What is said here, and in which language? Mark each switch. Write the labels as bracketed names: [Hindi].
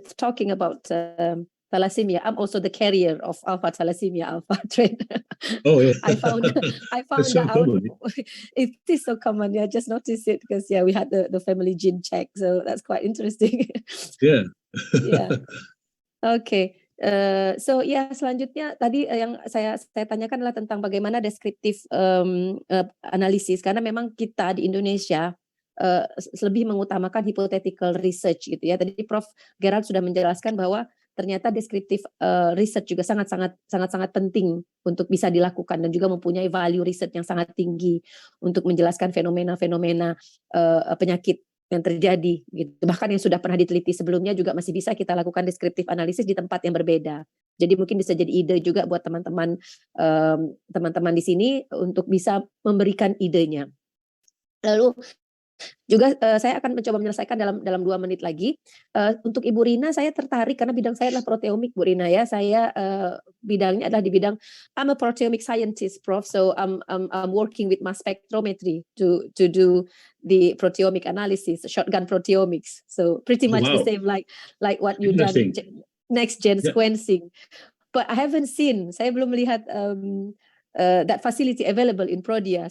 [English] Talking about thalassemia, I'm also the carrier of alpha thalassemia alpha trait. Oh yeah, I found It's so out common. it is so common. Yeah, just noticed it because we had the family gene check, so that's quite interesting. Yeah. Yeah. Okay. [Indonesian] So selanjutnya tadi yang saya tanyakan adalah tentang bagaimana deskriptif analisis, karena memang kita di Indonesia lebih mengutamakan hypothetical research gitu ya. Tadi Prof Gerald sudah menjelaskan bahwa ternyata deskriptif research juga sangat penting untuk bisa dilakukan dan juga mempunyai value research yang sangat tinggi untuk menjelaskan fenomena-fenomena penyakit yang terjadi gitu. Bahkan yang sudah pernah diteliti sebelumnya juga masih bisa kita lakukan deskriptif analisis di tempat yang berbeda. Jadi mungkin bisa jadi ide juga buat teman-teman di sini untuk bisa memberikan idenya. Lalu juga saya akan mencoba menyelesaikan dalam 2 menit lagi. Untuk Ibu Rina, saya tertarik karena bidang saya adalah proteomik, Bu Rina ya. Saya bidangnya adalah di bidang [English] I'm a proteomic scientist, Prof. So I'm working with mass spectrometry to do the proteomic analysis, shotgun proteomics. So pretty much the same like what you done next gen sequencing. But I haven't seen. [Indonesian] Saya belum melihat [English] that facility available in Prodia.